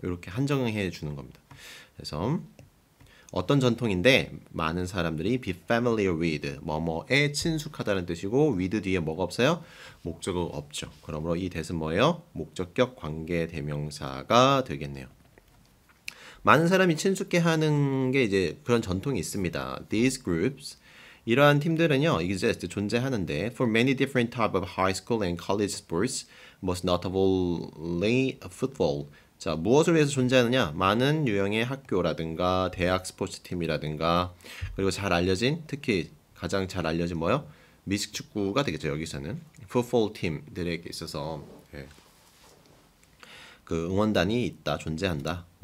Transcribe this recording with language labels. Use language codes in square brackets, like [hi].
[ko] 이렇게 한정해 주는 겁니다. 그래서 어떤 전통인데 많은 사람들이 [en] be familiar with, [ko] 뭐뭐에 친숙하다는 뜻이고 with 뒤에 뭐가 없어요? 목적어가 없죠. 그러므로 이 that은 뭐예요? 목적격 관계 대명사가 되겠네요. 많은 사람이 친숙해하는 게 이제 그런 전통이 있습니다. [en] These groups, [ko] 이러한 팀들은요, [en] exist, [ko] 존재하는데 [en] for many different type of high school and college sports, most notably football. [ko] 자, 무엇을 위해서 존재하느냐? 많은 유형의 학교라든가 대학 스포츠팀이라든가 그리고 잘 알려진, 특히 가장 잘 알려진 뭐요? 미식축구가 되겠죠. 여기서는 풋볼 팀들에게 있어서 그 응원단이 있다, 존재한다.